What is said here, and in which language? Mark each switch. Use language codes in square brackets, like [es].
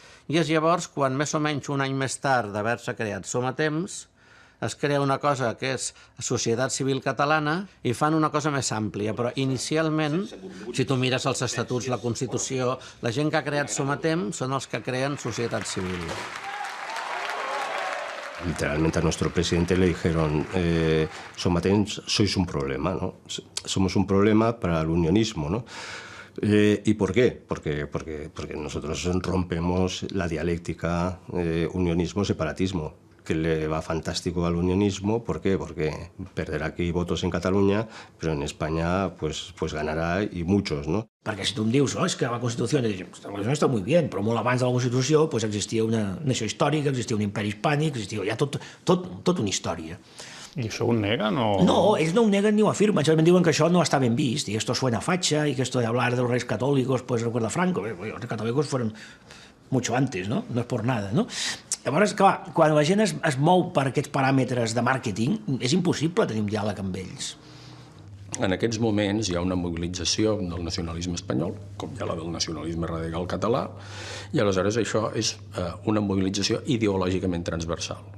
[ca] I és llavors quan, més o menys un any més tard d'haver-se creat Som a Temps, es crea una cosa que és Societat Civil Catalana i fan una cosa més àmplia, però inicialment, si tu mires els estatuts, la Constitució, la gent que ha creat Som a Temps són els que creen Societat Civil. [es] Literalmente a nuestro presidente le dijeron, Som a Temps, sois un problema, ¿no? Somos un problema para el unionismo, ¿no? ¿Y por qué? Porque nosotros rompemos la dialéctica unionismo-separatismo, que le va fantástico al unionismo. ¿Por qué? Porque perderá aquí votos en Cataluña, pero en España pues ganará y muchos, ¿no? [ca] Perquè si tu em dius, és que la Constitució està molt bé, però molt abans de la Constitució existia una nació històrica, existia un imperi hispànic, existia ja tot una història. I això ho neguen o...? No, ells no ho neguen ni ho afirmen, simplement diuen que això no està ben vist, [es] y esto suena facha, y que esto de hablar de los reyes católicos, pues recuerda Franco, los católicos fueron mucho antes, no? No és por nada, no? [ca] Llavors, clar, quan la gent es mou per aquests paràmetres de màrqueting, és impossible tenir un diàleg amb ells. En aquests moments hi ha una mobilització del nacionalisme espanyol, com hi ha la del nacionalisme radical català, i aleshores això és una mobilització ideològicament transversal.